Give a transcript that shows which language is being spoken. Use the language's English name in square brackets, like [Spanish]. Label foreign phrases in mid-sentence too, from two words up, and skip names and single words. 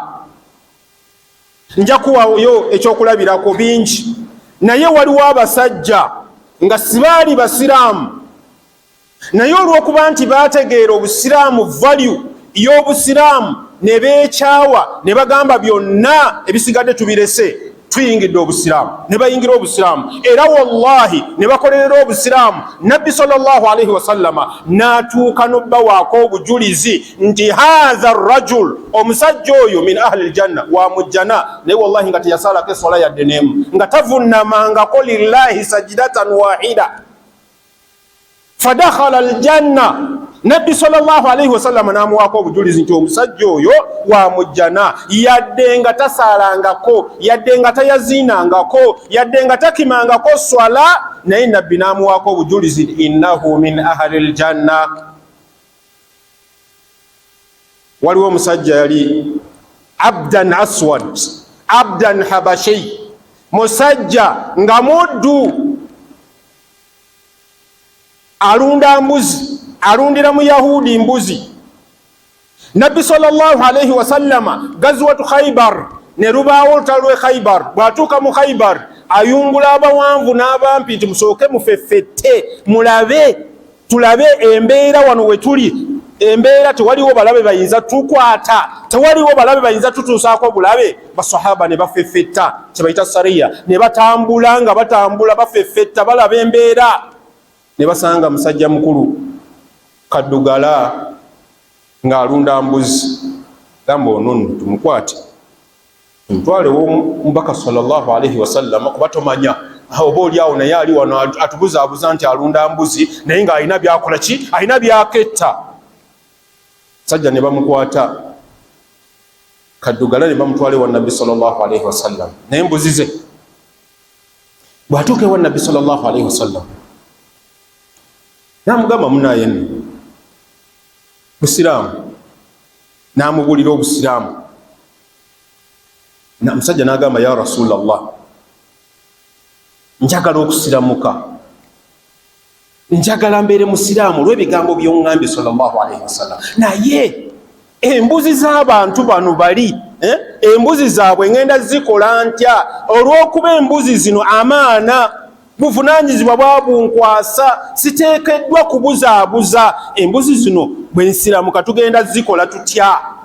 [Ganda] Nja kuwayo ekyokulabirako bingi, naye waliwo abasajja nga sibaali basiraamu, naye olw'okuba nti baategeera obusiraamu value y'obusiraamu ne beekyawa ne bagamba byonna ebisigadde tubirese, tuyingidde obusiraamu, ne bayingira obusiraamu, era wallahi ne bakolerera obusiraamu. Nabbi [Arabic] صلى الله عليه وسلم [Ganda] n'atuuka n'obbawaako obujulizi nti [Arabic] هذا رجل, [Ganda] omusajja oyo [Arabic] من أهل الجنة, [Ganda] wa mujjana. Naye wallahi nga teyasalako essola yadde n'emu, nga tavunnamangako [Arabic] لله ساجدة واحدة، فدخل الجنة. [Ganda] Nabbi [Arabic] صلى الله عليه وسلم [Ganda] n'amuwaako obujulizi nti omusajja oyo wa mujjana, yadde nga tasaalangako, yadde nga tayaziinangako, yadde nga takimangako swala, naye nabbi n'amuwaako obujulizi [Arabic] إنه من أهل الجنة. [Ganda] Waliwo omusajja yali [Arabic] عبداً أسود، عبداً حبشي, [Ganda] musajja nga muddu, alunda mbuzi, alundira mu Yahudi mbuzi. Nabbi [Arabic] صلى الله عليه وسلم غزوة خيبر, [Ganda] ne lubaawo olutalo lw'e Khaybar. Bw'atuuka mu Khaybar ayungula abawanvu n'abampi nti musooke mufeffette mulabe, tulabe embeera wano we tuli. Embeera tewaliwo balabe bayinza tukwata, tewaliwo balabe bayinza tutuusaako bulabe. Basahaba ne bafeffetta, kye bayita sariya, ne batambula nga batambula bafeffetta balaba embeera, ne basanga musajja mukulu kaddugala ng'alunda mbuzi. Gamba ono tumukwate tumutwale w'omubaka [Arabic] صلى الله عليه وسلم, [Ganda] kuba tomanya oba oli awo naye ali wano atubuzaabuza nti alunda mbuzi, naye ng'alina byakola ki? Alina byaketta. Sajja ne bamukwata kaddugala ne bamutwala ewa Nabbi [Arabic] صلى الله عليه وسلم, [Ganda] naye mbuzi ze. Bw'atuuka ewa Nabbi [Arabic] صلى الله عليه وسلم [Ganda] n'amugamba munaye nno busiraamu, n'amubulira obusiraamu. Omusajja n'agamba [Arabic] يا رسول الله, [Ganda] njagala okusiramuka. njagala mbeere musiraamu olw'ebigambo by'oŋŋambye [Arabic] صلى الله عليه وسلم. [Ganda] Naye embuzi z'abantu bano bali embuzi zaabwe ngenda zikola ntya olw'okuba embuzi zino amaana buvunaanyizibwa bwabunkwasa, siteekeddwa kubuzaabuza. Embuzi zino bwe nsiramuka tugenda zikola tutya?